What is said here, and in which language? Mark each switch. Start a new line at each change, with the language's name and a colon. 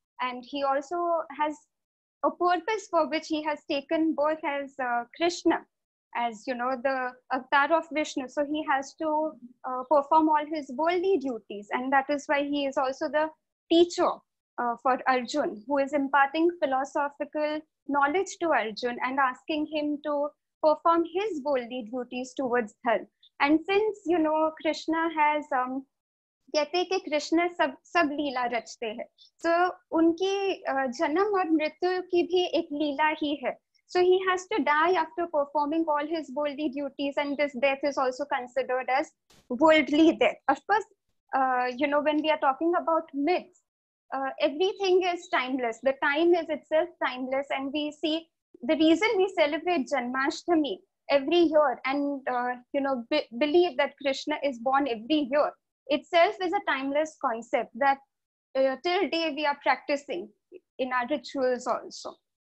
English: And he also has a purpose for which he has taken birth as Krishna, as, the avatar of Vishnu. So he has to perform all his worldly duties. And that is why he is also the teacher for Arjun, who is imparting philosophical knowledge to Arjun and asking him to perform his worldly duties towards her. And since, Krishna has,
Hindi: कहते हैं कि कृष्ण सब लीला रचते हैं,
English: so
Hindi: उनकी जन्म और मृत्यु की भी एक लीला ही है.
English: So he has to die after performing all his worldly duties, and this death is also considered as worldly death. Of course, when we are talking about myths, everything is timeless. The time is itself timeless, and we see the reason we celebrate Janmashtami every year and believe that Krishna is born every year itself is a timeless concept that till day we are practicing in our rituals also.